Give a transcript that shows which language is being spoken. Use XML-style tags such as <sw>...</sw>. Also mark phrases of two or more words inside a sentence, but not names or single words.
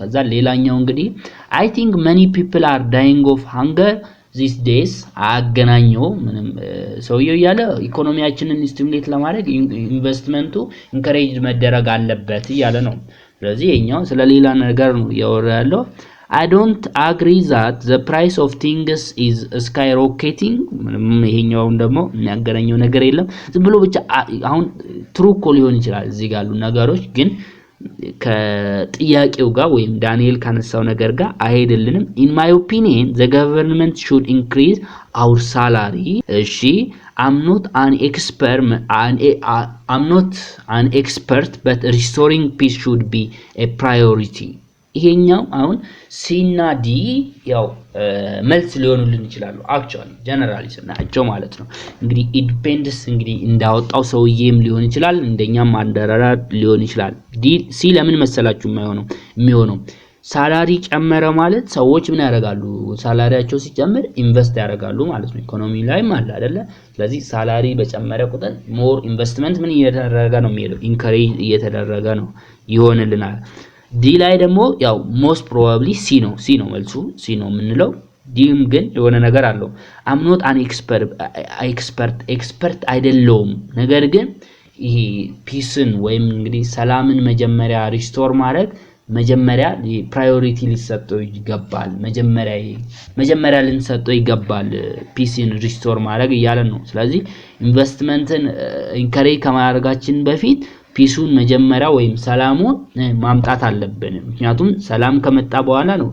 <am>ከዛ ሌላኛው እንግዲህ</am> <en>I think many people are dying of hunger these days</en> <am>አገናኘው ምንም ሰውየው ያለ ኢኮኖሚያችንን ስቲሙሌት ለማድረግ ኢንቨስትመንቱ ኢንከሬጅ መደረግ አለበት ያለ ነው ስለዚህ የኛው ስለሌላ ነገር ነው ያወራለው</am> <en>I don't agree that the price of things is skyrocketing</en> <am>ምንም ይሄኛው ደግሞ የሚያገናኘው ነገር የለም ዝም ብሎ ብቻ አሁን ትሩ እኮ ሊሆን ይችላል እዚህ ጋር ያሉ ነገሮች ግን ከጥያቄው ጋር ወይም ዳንኤል ካነሳው ነገር ጋር አይደልንም</am> <en>in my opinion the government should increase our salary</en> <am>እሺ</am> <en>I'm not an expert but restoring peace should be a priority</en> <am>ይሄኛው አሁን ሲና ዲ ያው መልስ ሊሆኑልን ይችላሉ</am> <en>actually generally</en> <am>ስናቸው ማለት ነው እንግዲህ ኢንዲፔንደንስ እንግዲህ እንዳወጣው ሰውዬም ሊሆን ይችላል እንደኛም አንደራራ ሊሆን ይችላል ዲ ሲ ለምን መሰላችሁ የሚሆነው ሳላሪ ጨመረ ማለት ሰዎች ምን ያደርጋሉ ሳላሪያቸው ሲጨምር ኢንቨስት ያደርጋሉ ማለት ነው ኢኮኖሚ ላይ ማለት አይደለ ስለዚህ ሳላሪ በጨመረ ቁጥር</am> <en>more investment</en> <am>ምን እየተደረገ ነው የሚሄደው ኢንከሬጅ እየተደረገ ነው ይሆንልናል ዲ ላይ ደግሞ ያው</am> <en>most probably</en> <am>ሲ ነው መልሱ ሲ ነው የምንለው ዲም ግን የሆነ ነገር አለው</am> <en>I'm not an expert</en> <am>አይደለውም ነገር ግን ይሄ ፒስን ወይም እንግዲህ ሰላምን መጀመሪያ ሪስቶር ማድረግ መጀመሪያ ፕራዮሪቲ ሊሰጠው ይገባል መጀመሪያ ልንሰጠው ይገባል ፒሲን ሪስቶር ማድረግ ይያለን ነው ስለዚህ ኢንቨስትመንትን ኢንከሬጅ ከማድረጋችን በፊት ፒሱን መጀመሪያ ወይም ሰላሙን ማምጣት አለብን ምክንያቱም ሰላም ከመጣ በኋላ ነው</am>